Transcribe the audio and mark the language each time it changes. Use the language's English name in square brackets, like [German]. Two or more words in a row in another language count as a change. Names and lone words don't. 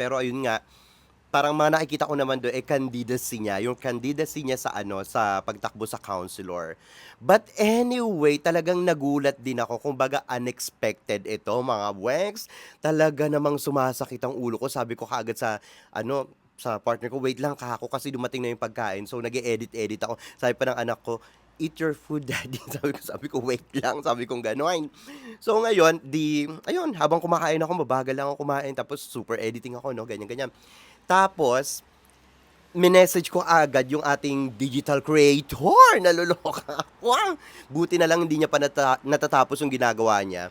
[Filipino] Pero ayun nga, parang mga nakikita ko naman doon candidacy niya, yung candidacy niya sa pagtakbo sa councilor. [English] But anyway, [Filipino] talagang nagulat din ako, kumbaga unexpected ito, mga Wex. Talaga namang sumasakit ang ulo ko. Sabi ko kaagad sa partner ko, wait lang kako kasi dumating na yung pagkain. So nag-edit ako. Sabi pa ng anak ko, [English] eat your food, daddy. [Filipino] Sabi ko, wait lang. Sabi kong gano'n. So ngayon, ayun, habang kumakain ako, mabagal lang ako kumain. Tapos [English] super editing [Filipino] ako, no? Ganyan-ganyan. Tapos, minessage ko agad yung ating digital creator. Naloloka ako. Buti na lang hindi niya pa natatapos yung ginagawa niya.